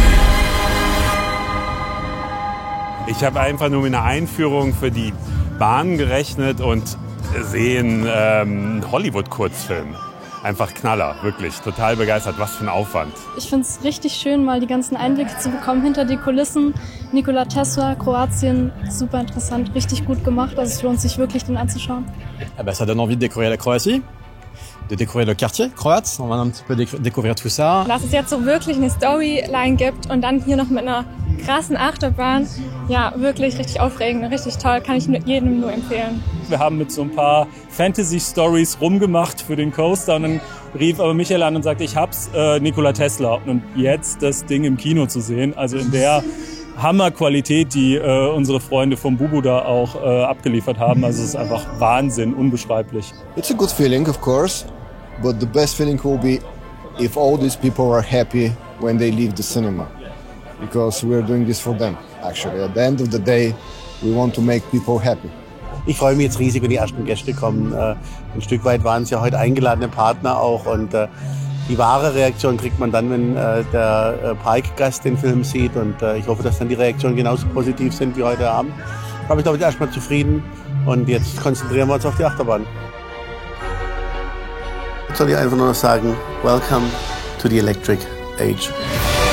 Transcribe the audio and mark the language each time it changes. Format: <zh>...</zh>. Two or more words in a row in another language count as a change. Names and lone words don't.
<de>Ich habe einfach nur mit einer Einführung für die Bahn gerechnet und sehen einen Hollywood-Kurzfilm. Einfach Knaller, wirklich. Total begeistert. Was für ein Aufwand. Ich finde es richtig schön, mal die ganzen Einblicke zu bekommen hinter die Kulissen. Nikola Tesla, Kroatien, super interessant, richtig gut gemacht. Also es lohnt sich wirklich, den anzuschauen.</de> <fr>Ça donne envie de découvrir la Croatie, de découvrir le quartier croate. On va un petit peu découvrir tout ça.</fr> <de>Dass es jetzt so wirklich eine Storyline gibt und dann hier noch mit einer krassen Achterbahn. Ja, wirklich richtig aufregend, richtig toll. Kann ich jedem nur empfehlen. Wir haben mit so ein paar Fantasy-Stories rumgemacht für den Coaster und dann rief aber Michael an und sagte, ich hab's, Nikola Tesla. Und jetzt das Ding im Kino zu sehen, also in der Hammerqualität, die unsere Freunde vom Bubu da auch abgeliefert haben. Also es ist einfach Wahnsinn, unbeschreiblich.</de> <en>It's a good feeling, of course, but the best feeling will be if all these people are happy when they leave the cinema. Because we're doing this for them, actually. At the end of the day, we want to make people happy.</en> <de>Ich freue mich jetzt riesig, wenn die ersten Gäste kommen. Ein Stück weit waren es ja heute eingeladene Partner auch. Und die wahre Reaktion kriegt man dann, wenn der Parkgast den Film sieht. Und ich hoffe, dass dann die Reaktionen genauso positiv sind wie heute Abend. Aber ich glaube, ich bin erstmal zufrieden. Und jetzt konzentrieren wir uns auf die Achterbahn. Jetzt soll ich einfach nur noch sagen,</de> <en>welcome to the electric age.</en>